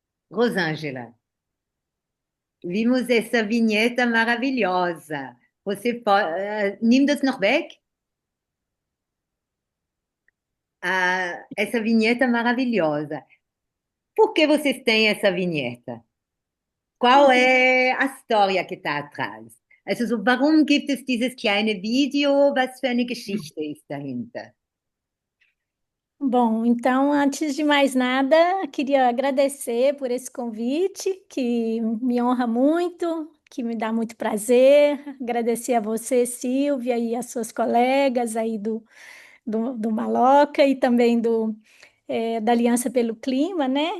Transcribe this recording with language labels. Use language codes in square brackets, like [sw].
[pt] Rosângela, vimos essa vinheta maravilhosa. Você pode, [de] nimm das noch weg? [pt] Essa vinheta maravilhosa. Por que vocês têm essa vinheta? Qual é a história que está atrás? [de] Also so, warum gibt es dieses kleine Video? Was für eine Geschichte ist dahinter? [pt] Bom, então, antes de mais nada, queria agradecer por esse convite, que me honra muito, que me dá muito prazer. Agradecer a você, Silvia, e as suas colegas aí do Maloca e também da Aliança pelo Clima, né?